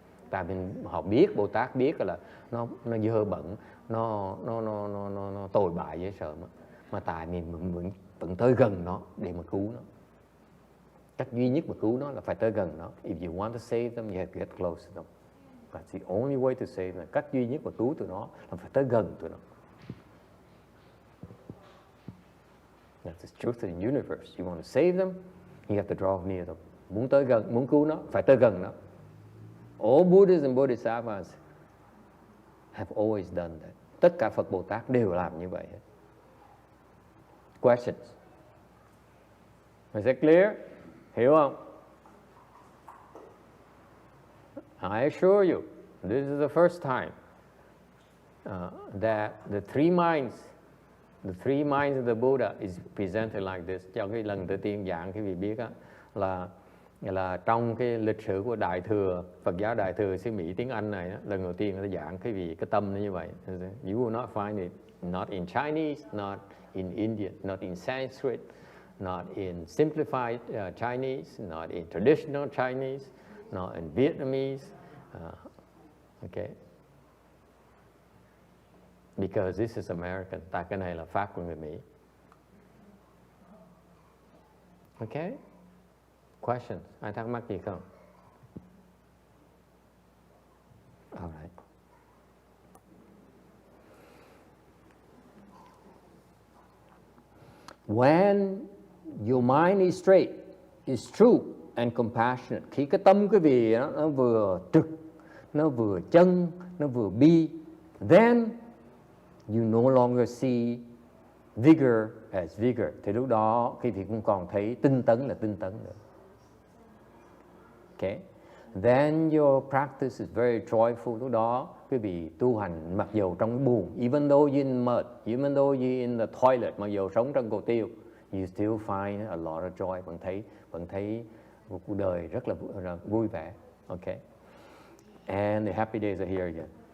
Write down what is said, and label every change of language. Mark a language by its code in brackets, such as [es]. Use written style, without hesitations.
[vi] Tại vì họ biết, Bồ Tát biết là nó dơ bẩn, nó tồi bại dễ sợ mà tại mình vẫn tới gần nó để mà cứu nó. Cách duy nhất mà cứu nó là phải tới gần nó. [en] If you want to save them, you have to get close to them. That's the only way to save them. [vi] Cách duy nhất mà cứu tụi nó là phải tới gần tụi nó. [en] That's the truth of the universe. You want to save them, you have to draw near them. [vi] Muốn tới gần, muốn cứu nó, phải tới gần nó. [en] All Buddhas and Bodhisattvas have always done that. [vi] Tất cả Phật Bồ Tát đều làm như vậy. [en] Questions? Is that clear? [vi] Hiểu không? [en] I assure you, this is the first time that the three minds of the Buddha is presented like this. [vi] Cho cái lần đầu tiên giảng quý vị biết á, là trong cái lịch sử của Đại Thừa, Phật giáo Đại Thừa xứ Mỹ tiếng Anh này á, lần đầu tiên người ta giảng quý vị cái tâm nó như vậy. [en] You will not find it not in Chinese, not in Indian, not in Sanskrit, not in simplified Chinese, not in traditional Chinese, not in Vietnamese. Okay. Because this is American. [vi] Tại cái này là Pháp của người Mỹ. [en] Okay? Questions? [vi] Ai thắc mắc gì không? [en] All right. When your mind is straight, is true and compassionate, [vi] khi cái tâm quý vị nó vừa trực, nó vừa chân, nó vừa bi, [en] then you no longer see vigor as vigor. [vi] Thì lúc đó quý vị cũng còn thấy tinh tấn là tinh tấn nữa. [en] Okay? Then your practice is very joyful. [vi] Lúc đó quý vị tu hành mặc dầu trong buồn, [en] even though you're in mud, even though you're in the toilet, [vi] mặc dầu sống trong cầu tiêu, [en] you still find a lot of joy. [vi] Vẫn thấy cuộc đời rất là vui vẻ. [en] Okay? And the happy days are here again.